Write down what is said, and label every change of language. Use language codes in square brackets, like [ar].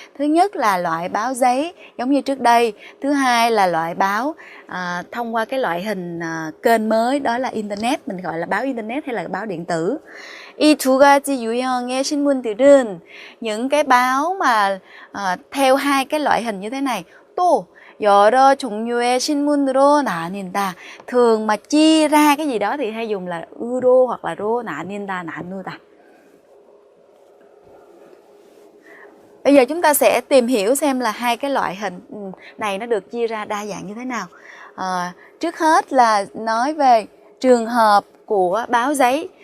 [vi] Thứ nhất là loại báo giấy giống như trước đây. Thứ hai là loại báo thông qua cái loại hình kênh mới, đó là Internet. Mình gọi là báo Internet hay là báo điện tử. [ko] 이 두 가지 유형의 신문들은 [vi] những cái báo mà theo hai cái loại hình như thế này. [ko] 또 여러 종류의 신문으로 나뉜다. [vi] Thường mà chia ra cái gì đó thì hay dùng là 으로 hoặc là 로 [ko] 나뉜다, 나누다. [vi] Bây giờ chúng ta sẽ tìm hiểu xem là hai cái loại hình này nó được chia ra đa dạng như thế nào. Trước hết là nói về trường hợp của báo giấy.